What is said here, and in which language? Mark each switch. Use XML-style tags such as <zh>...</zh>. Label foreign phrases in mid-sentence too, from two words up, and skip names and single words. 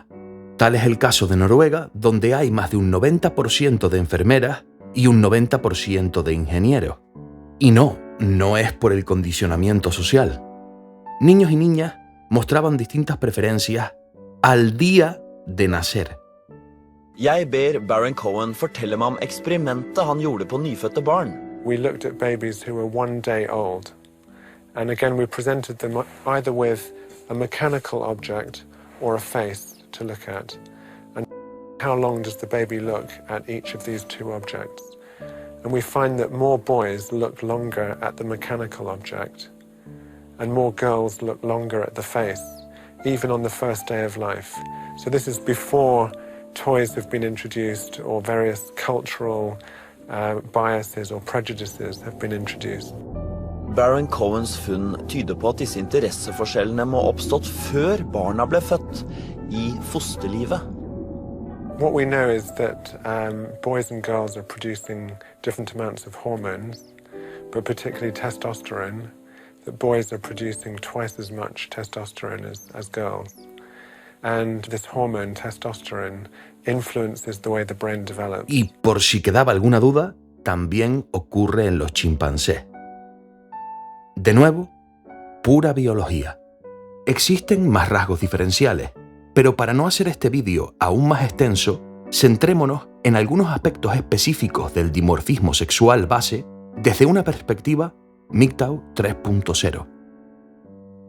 <es>Tal es el caso de Noruega, donde hay más de un 90% de enfermeras y un 90% de ingenieros. Y no es por el condicionamiento social. Niños y niñas mostraban distintas preferencias al día de nacer.</es> <no>Jeg ber Baron Cohen fortelle meg om eksperimentet han gjorde på nyfødte barn.</no> <en>We looked at babies who were 1 day old. And again, we presented them either with a mechanical object or a face to look at. And how long does the baby look at each of these two objects? And we find that more boys look longer at the mechanical object, and more girls look longer at the face, even on the first day of life. So this is before toys have been introduced or various cultural biases or prejudices have been introduced.</en> <no>Baron Cohens funn tyder på at disse interesseforskjellene må ha oppstått før barna ble født, i fosterlivet.</no> <en>What we know is that boys and girls are producing different amounts of hormones, but particularly testosterone, that boys are producing twice as much testosterone as girls. And this hormone, testosterone, influences the way the brain develops.</en> <es>Y por si quedaba alguna duda, también ocurre en los chimpancés. De nuevo, pura biología. Existen más rasgos diferenciales, pero para no hacer este vídeo aún más extenso, centrémonos en algunos aspectos específicos del dimorfismo sexual base desde una perspectiva MGTOW 3.0.</es>